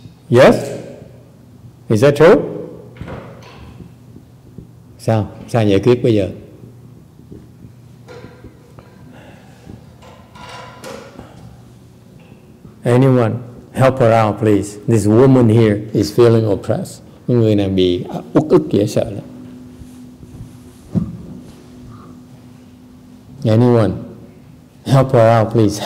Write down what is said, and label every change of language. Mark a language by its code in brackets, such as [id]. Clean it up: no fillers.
[en] Yes? Is that true? [vi] Sao giải quyết bây giờ? [en] Anyone, help her out, please. This woman here is feeling oppressed. [vi] Người này bị uất ức dễ sợ lắm. [en] Anyone, help her out, please.